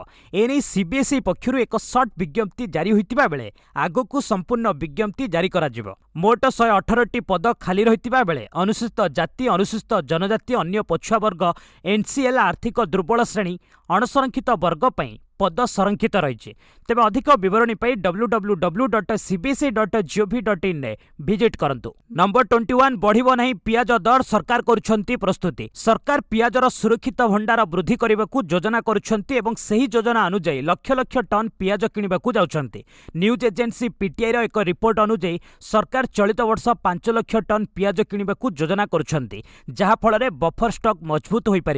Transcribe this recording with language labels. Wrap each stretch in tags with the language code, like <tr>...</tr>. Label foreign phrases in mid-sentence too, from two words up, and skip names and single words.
<or>ଏନେଇ ସିବିଏସ୍ଇ ପକ୍ଷରୁ ଏକ ସର୍ଟ ବିଜ୍ଞପ୍ତି ଜାରି ହୋଇଥିବା ବେଳେ ଆଗକୁ ସମ୍ପୂର୍ଣ୍ଣ ବିଜ୍ଞପ୍ତି ଜାରି କରାଯିବ। ମୋଟ 118ଟି ପଦ ଖାଲି ରହିଥିବା ବେଳେ ଅନୁସୂଚିତ ଜାତି ଅନୁସୂଚିତ ଜନଜାତି ଅନ୍ୟ ପଛୁଆ ବର୍ଗ ଏନ୍ସିଏଲ୍ ଆର୍ଥିକ ଦୁର୍ବଳ ଶ୍ରେଣୀ ଅଣସଂରକ୍ଷିତ ବର୍ଗ ପାଇଁ ପଦ ସଂରକ୍ଷିତ ରହିଛି। ତେବେ ଅଧିକ ବିବରଣୀ ପାଇଁ www.cbse.gov.in ଭିଜିଟ୍ କରନ୍ତୁ। ନମ୍ବର 21 ବଢ଼ିବ ନାହିଁ ପିଆଜ ଦର, ସରକାର କରୁଛନ୍ତି ପ୍ରସ୍ତୁତି। ସରକାର ପିଆଜର ସୁରକ୍ଷିତ ଭଣ୍ଡାର ବୃଦ୍ଧି କରିବାକୁ ଯୋଜନା କରୁଛନ୍ତି ଏବଂ ସେହି ଯୋଜନା ଅନୁଯାୟୀ ଲକ୍ଷ ଲକ୍ଷ ଟନ୍ ପିଆଜ କିଣିବାକୁ ଯାଉଛନ୍ତି। ନ୍ୟୁଜ୍ ଏଜେନ୍ସି ପିଟିଆଇର ଏକ ରିପୋର୍ଟ ଅନୁଯାୟୀ ସରକାର ଚଳିତ ବର୍ଷ 5 ଲକ୍ଷ ଟନ୍ ପିଆଜ କିଣିବାକୁ ଯୋଜନା କରୁଛନ୍ତି, ଯାହାଫଳରେ ବଫର ଷ୍ଟକ୍ ମଜବୁତ ହୋଇପାରିବ।</or>